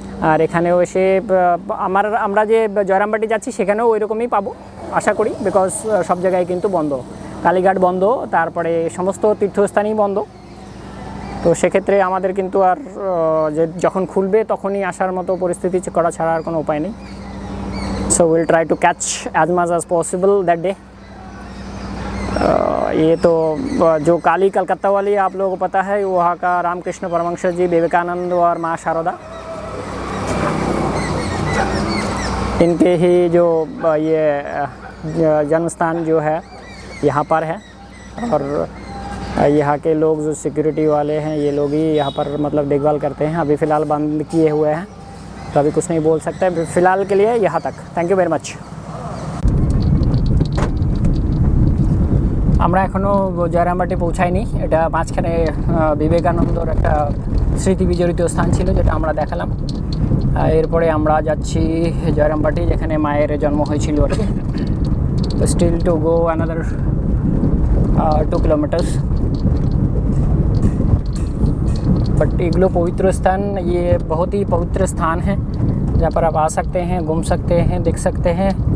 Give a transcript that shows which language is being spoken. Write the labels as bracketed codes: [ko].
[bn] আর এখানেও এসে আমরা যে জয়রামবাটি যাচ্ছি সেখানেও ওই রকমই পাবো আশা করি, বিকজ সব জায়গায় কিন্তু বন্ধ, কালীঘাট বন্ধ, তারপরে সমস্ত তীর্থস্থানই বন্ধ। তো সেক্ষেত্রে আমাদের কিন্তু আর যে যখন খুলবে তখনই আসার মতো পরিস্থিতি করা ছাড়া আর কোনো উপায় নেই। [en] So we'll try to catch as much as possible that day. [hi] ये तो जो काली कलकत्ता वाली आप लोगों को पता है, वहाँ का रामकृष्ण परमहंस जी, विवेकानंद और माँ शारदा, इनके ही जो ये जन्मस्थान जो है यहाँ पर है। और यहाँ के लोग जो सिक्योरिटी वाले हैं ये लोग ही यहाँ पर मतलब देखभाल करते हैं। अभी फ़िलहाल बंद किए हुए हैं तो अभी कुछ नहीं बोल सकते, फ़िलहाल के लिए यहाँ तक। [en] Thank you very much. [bn] আমরা এখনও জয়রামবাটি পৌঁছাইনি, এটা মাঝখানে বিবেকানন্দর একটা স্মৃতি বিজড়িত স্থান ছিল যেটা আমরা দেখালাম। এরপরে আমরা যাচ্ছি জয়রামবাটি, যেখানে মায়ের জন্ম হয়েছিল আর কি। [en] Still to go another 2 kilometres. [hi] But इग्लो पवित्र स्थान, ये बहुत ही पवित्र स्थान है जहाँ पर आप आ सकते हैं, घूम सकते हैं, देख सकते हैं।